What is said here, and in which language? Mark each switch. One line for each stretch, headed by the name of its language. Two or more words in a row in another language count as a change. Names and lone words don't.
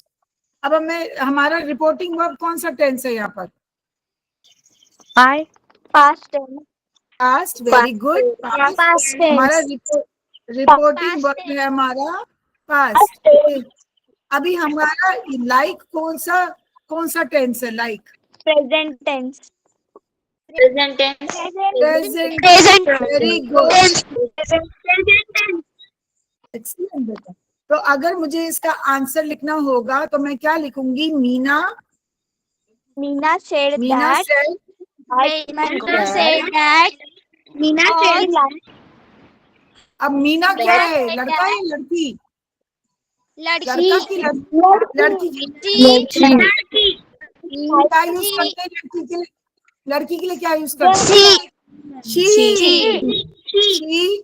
Hindi: अब हमें, हमारा
English: reporting verb
Hindi: कौन सा टेंस है यहाँ पर, I
English: past, very good.
Hindi: हमारा
English: reporting verb
Hindi: है हमारा पास्ट। अभी हमारा लाइक कौन सा टेंस है, लाइक
English: present tense. present, very good, excellent
Hindi: बेटा। तो अगर मुझे इसका आंसर लिखना होगा तो मैं क्या लिखूंगी, मीना said said अब मीना क्या है, लड़का है लड़की, लड़का की लड़की क्या यूज करते हैं, लड़की के लिए क्या यूज करते हैं, शी।